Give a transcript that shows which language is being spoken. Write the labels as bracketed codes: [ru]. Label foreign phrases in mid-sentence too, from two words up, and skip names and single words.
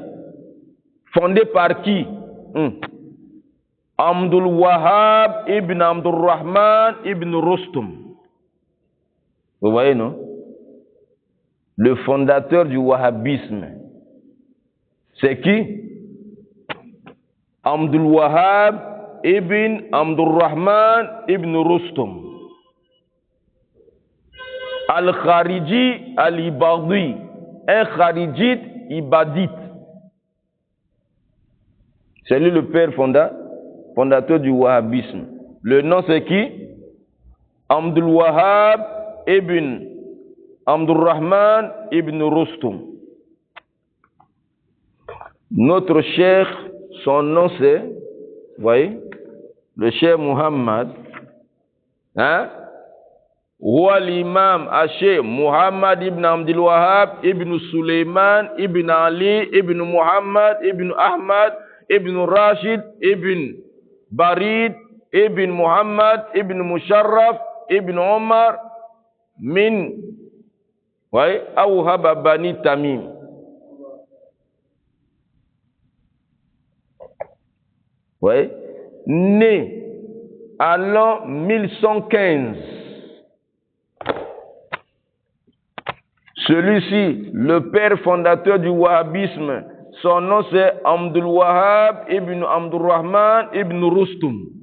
[fr] Fondé par qui? Abdul Wahhab ibn Abdurrahman ibn Rustum. Vous voyez, non? Le fondateur du wahhabisme. C'est qui? Abdul Wahhab ibn Abdurrahman ibn Rustum. Al-Khariji al-Ibadi. Un Kharijite ibadite. C'est lui le père fondateur du wahhabisme. Le nom c'est qui? Abdul Wahhab ibn Abdurrahman ibn Rustum. Notre cheikh, son nom c'est, vous voyez, le cheikh Muhammad, [ar] هو الإمام الشيخ محمد بن عبد الوهاب بن سليمان بن علي بن محمد بن أحمد بن راشد بن بريد بن محمد بن مشرف بن عمر من أوهبة بني تميم. [fr] Né à l'an 1115. Celui-ci, le père fondateur du wahhabisme, son nom c'est Abdul Wahhab ibn Abdurrahman ibn Rustum.